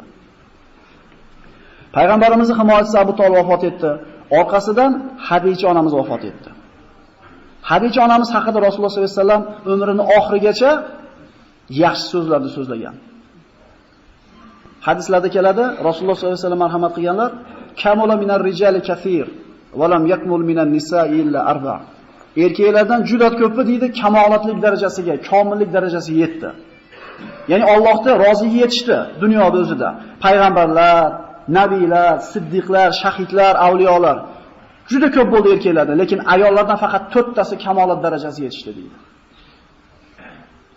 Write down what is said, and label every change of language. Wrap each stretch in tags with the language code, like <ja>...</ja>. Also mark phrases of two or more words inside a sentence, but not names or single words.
<uz>Payg'ambarimizning himoyachisi Abu Talib vafot etdi. Orqasidan Hadija onamiz vafot etdi. Hadija onamiz haqida Rasululloh</uz> <ar>صلى الله عليه وسلم</ar> <uz>umrining oxirigacha yaxshi so'zlarni so'zlagan. Hadislarda keladi, Rasululloh</uz> <ar>صلى الله عليه وسلم</ar> <uz>marhamat qilganlar,</uz> <ar>كمل من الرجال كثير ولم يكمل من النساء إلا أربع.</ar> <uz>Erkaklardan juda ko'pi deydi, kamolatlik darajasiga, komillik darajasiga yetdi. Ya'ni Allohga roziligi yetishdi dunyoda o'zida. Payg'ambarlar, nabiylar, siddiqlar, shahidlar, avliyolar juda ko'p bo'ldi erkaklarda, lekin ayollardan faqat 4 tasi kamolat darajasiga yetishdi deydi.</uz>